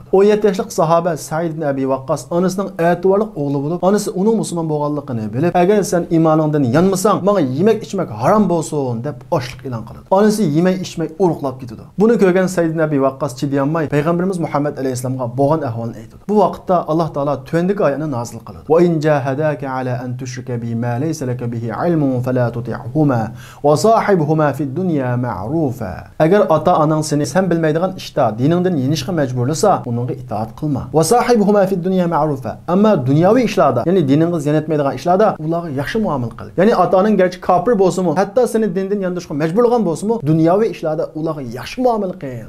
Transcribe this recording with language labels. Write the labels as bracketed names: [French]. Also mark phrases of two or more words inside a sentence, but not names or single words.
[Uzbek] 17 yoshlik sahoba Said ibn Abi Waqqas onasining e'tiborli o'g'li bo'lib, onasi uning musulmon bo'lganligini bilib, "Agar sen iymoningdan yanmasang, menga yemak ichmak harom bo'lsin" deb ochlik e'lon qiladi. Onasi yemay ichmay uruqlab ketadi. Buni ko'rgan Said ibn Abi Waqqas chidayolmay payg'ambarimiz Muhammad alayhisolamga bo'lgan ahvolni aytadi. Bu vaqtda Alloh taolo tuvandagi oyatni nozil qiladi. [Arabic] "وإن جاهداك على أن تشرك بما ليس لك به علم فلا تطعهما وصاحبهما في الدنيا معروفا." [Uzbek] Agar ota-onang seni sen bilmaydigan ishda diningdan yenishga majburlasa, uningga itoat qilma. [Arabic] "وصاحبهما في الدنيا معروفا." [Uzbek] Ammo dunyoviy ishlarda, ya'ni diningiz yanatmaydigan ishlarda ularga yaxshi muomala qil. Ya'ni ota-onang garchi kofir bo'lsa-mu, hatto seni dindan yandirishga majburlagan bo'lsa-mu, dunyoviy ishlarda ularga yaxshi muomala qil.